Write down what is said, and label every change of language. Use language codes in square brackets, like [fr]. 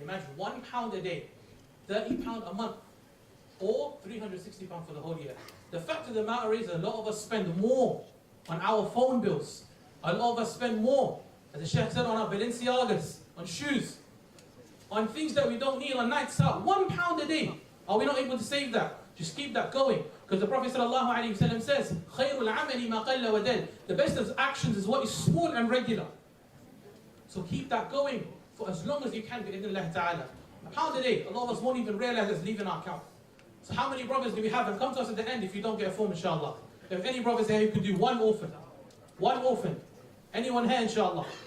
[en] Imagine £1 a day, £30 a month, or £360 for the whole year. The fact of the matter is, a lot of us spend more on our phone bills. A lot of us spend more, as the Sheikh said, on our Balenciagas, on shoes, on things that we don't need, on nights out. £1 a day. Are we not able to save that? Just keep that going. Because the Prophet ﷺ says, [ar] خَيْرُ الْعَمَلِ مَا قَلَّ وَدَلَّ. [en] The best of actions is what is small and regular. So keep that going for as long as you can, bi'idhnillah ta'ala. £1 a day, a lot of us won't even realize it's leaving our account. So how many brothers do we have? And come to us at the end if you don't get a form, inshallah. If any brothers here who can do 1 orphan. 1 orphan. Anyone here, inshallah?